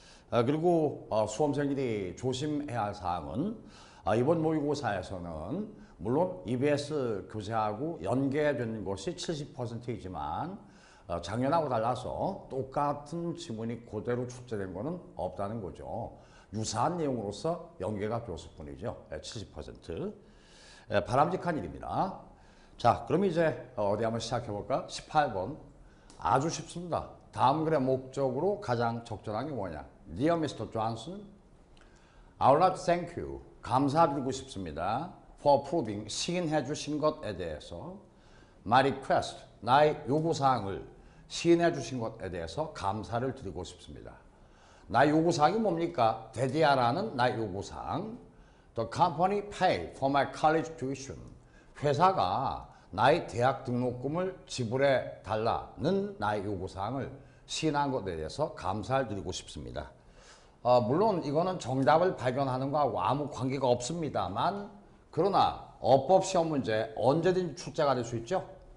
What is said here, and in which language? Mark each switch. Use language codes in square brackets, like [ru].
[ko] 그리고 수험생들이 조심해야 할 사항은 이번 모의고사에서는 물론 EBS 교재하고 연계된 것이 70%이지만 작년하고 달라서 똑같은 지문이 그대로 출제된 것은 없다는 거죠. 유사한 내용으로서 연계가 되었을 뿐이죠. 70%. 바람직한 일입니다. 자, 그럼 이제 어디 한번 시작해 볼까? 18번. 아주 쉽습니다. 다음 글의 목적으로 가장 적절한 게 뭐냐? [en] Dear Mr. Johnson, I would like to thank you. [ko] 감사드리고 싶습니다. [en] For approving, [ko] 시인해 주신 것에 대해서 [en] my request, [ko] 나의 요구사항을 시인해 주신 것에 대해서 감사를 드리고 싶습니다. 나의 요구사항이 뭡니까? 대디아라는 나의 요구사항. [en] The company pay for my college tuition. [ko] 회사가 나의 대학 등록금을 지불해 달라는 나의 요구사항을 시인한 것에 대해서 감사를 드리고 싶습니다. 물론 이거는 정답을 발견하는 거하고 아무 관계가 없습니다만 그러나 어법 시험 문제 언제든지 출제가 될 수 있죠.